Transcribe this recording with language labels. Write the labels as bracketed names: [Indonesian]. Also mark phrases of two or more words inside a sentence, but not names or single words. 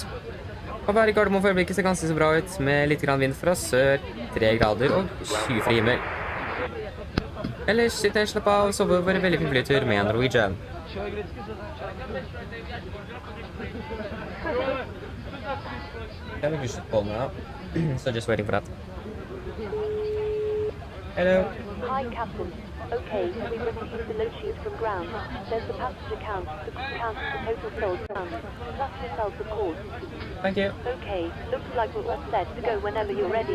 [Norwegian] Å være i Gardermoen for øyeblikket ser ganske så bra ut, med litt grann vind fra sør, 3 grader og skyfri himmel. Ellers sitter jeg slapp av og sover over en veldig fin flytur med Norwegian. [English] I think you should call now. So just waiting for that. Hello. Hi, Captain. Okay, we received the load sheet from ground. There's the passenger count, the crew count, the total sold tons, plus yourself, of course. Thank you. Okay, looks like we're all set to go whenever you're ready.